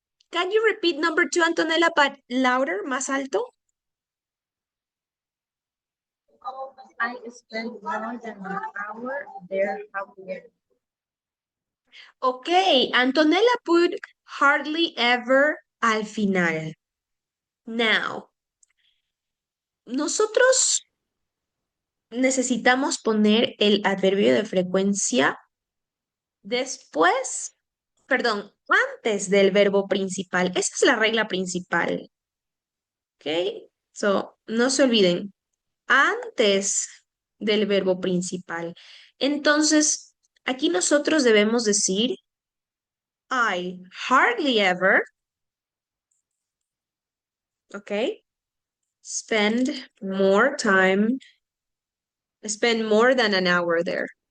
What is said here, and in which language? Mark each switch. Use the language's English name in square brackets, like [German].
[English] Can you repeat number two, Antonella, but louder, [Spanish] más alto? [English] I spend more than an hour there a year. Okay, Antonella put hardly ever [Spanish] al final. Now, nosotros necesitamos poner el adverbio de frecuencia después, perdón, antes del verbo principal. Esa es la regla principal. ¿Ok? So, no se olviden, antes del verbo principal. Entonces, aquí nosotros debemos decir [English] I hardly ever, [Spanish] ¿ok? [English] Spend more time, spend more than an hour there.